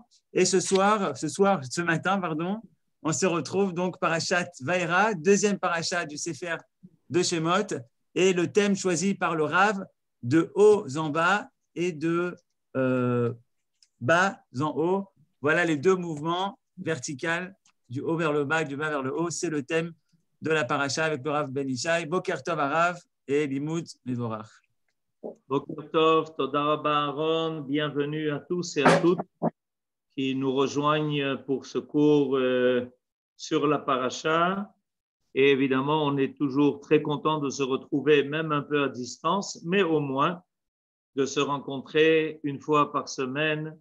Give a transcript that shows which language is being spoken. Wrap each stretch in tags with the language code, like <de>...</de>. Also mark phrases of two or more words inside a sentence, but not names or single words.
<fr>Et ce matin, on se retrouve donc parachat Vaïra, deuxième parachat du Sefer de Shemot, et le thème choisi par le Rav, de haut en bas et de bas en haut. Voilà les deux mouvements verticaux, du haut vers le bas et du bas vers le haut. C'est le thème de la paracha avec le Rav Ben Ishai.</fr> <he>בוקר טוב הרב ולימוד מבורך. בוקר טוב, תודה רבה אהרן,</he> <fr>bienvenue à tous et à toutes qui nous rejoignent pour ce cours sur la paracha. Et évidemment, on est toujours très content de se retrouver, même un peu à distance, mais au moins de se rencontrer une fois par semaine.</fr>